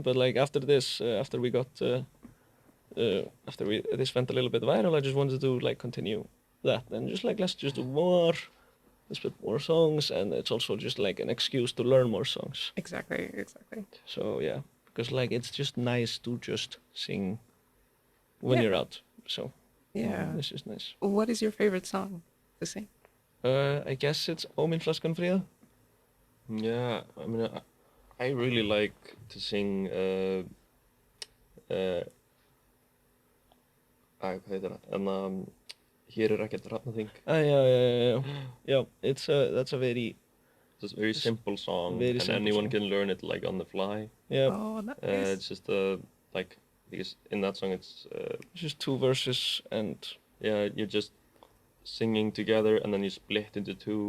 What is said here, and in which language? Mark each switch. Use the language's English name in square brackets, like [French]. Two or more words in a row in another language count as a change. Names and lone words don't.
[English] But like after this, after we got this went a little bit viral, I just wanted to like continue that and just like let's do more, let's put more songs, and it's also just like an excuse to learn more songs. Exactly. So yeah, because like it's just nice to just sing when you're out. So yeah, it's just nice. What is your favorite song to sing? I guess it's Ó mín flaskan fría. Yeah, I mean, I really like to sing. [Icelandic] Hvað heitir það? Hér ekkert hrafnaþing. [English] Yeah. That's a very It's a very simple song, very and simple anyone song. can learn it like on the fly. Yeah. Oh, nice. It's just like because in that song it's just 2 verses and yeah, you're just singing together and then you split into 2.